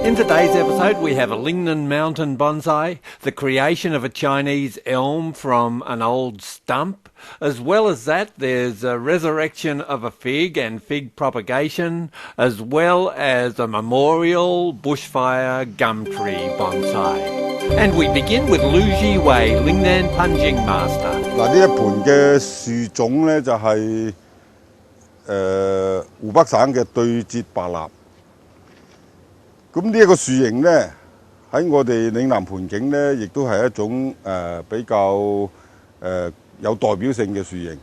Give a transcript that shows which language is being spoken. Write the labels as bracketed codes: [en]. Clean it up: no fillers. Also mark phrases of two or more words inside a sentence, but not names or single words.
[en] In today's episode we have a lignan mountain bonsai, the creation of a Chinese elm from an old stump. As well as that, there's a resurrection of a fig and fig propagation, as well as a memorial bushfire gum tree bonsai. And we begin with Lu Wei, Lingnan Punjing Master. [yue] 嗱，呢一盤嘅樹種咧就係湖北省嘅對節白蠟。咁呢一個樹形咧喺我哋嶺南盆景咧，亦都係一種比較有代表性嘅樹形。